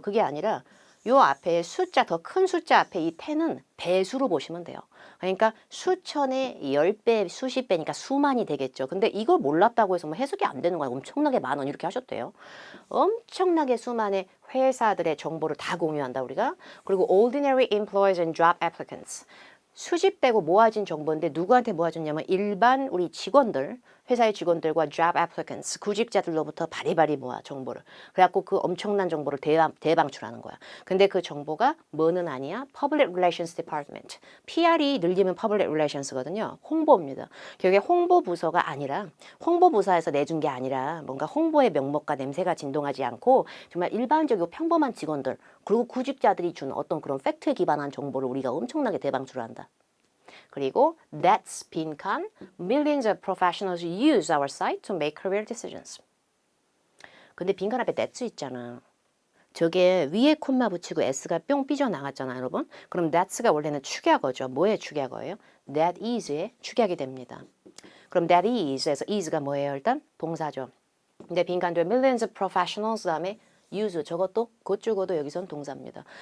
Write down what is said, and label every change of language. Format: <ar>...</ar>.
<ko>그게 아니라 요 앞에 숫자, 더 큰 숫자 앞에 이 10은 배수로 보시면 돼요. 그러니까 수천의 10배, 수십 배니까 수만이 되겠죠. 근데 이걸 몰랐다고 해서 뭐 해석이 안 되는 거야. 엄청나게 많아. 이렇게 하셨대요. 엄청나게 수많은 회사들의 정보를 다 공유한다 우리가.</ko> <en>그리고 ordinary employees and job applicants.</en> <ko>수집되고 모아진 정보인데 누구한테 모아졌냐면 일반 우리 직원들, 회사의 직원들과 job applicants, 구직자들로부터 바리바리 모아 정보를. 그래갖고 그 엄청난 정보를 대방출하는 거야. 근데 그 정보가 뭐는 아니야?</ko> <en>Public Relations Department.</en> <ko>PR이 늘리면 Public Relations거든요. 홍보입니다. 결국에 홍보부서가 아니라 홍보부서에서 내준 게 아니라 뭔가 홍보의 명목과 냄새가 진동하지 않고 정말 일반적이고 평범한 직원들 그리고 구직자들이 준 어떤 그런 팩트에 기반한 정보를 우리가 엄청나게 대방출한다.</ko> <en>그리고 that's 빈칸 millions of professionals use our site to make career decisions.</en> <ko>근데 빈칸 앞에 that's 있잖아. 저게 위에 콤마 붙이고 s가 뿅 삐져나갔잖아요, 여러분. 그럼 thats가 원래는 축약어죠. 뭐의 축약어예요? that is의 축약이 됩니다. 그럼 that is에서 is가 뭐예요? 일단 동사죠. 근데 빈칸도에</ko> <en>millions of professionals</en> <ko>다음에 use 저것도 곧 죽어도 여기선 동사입니다.</ko>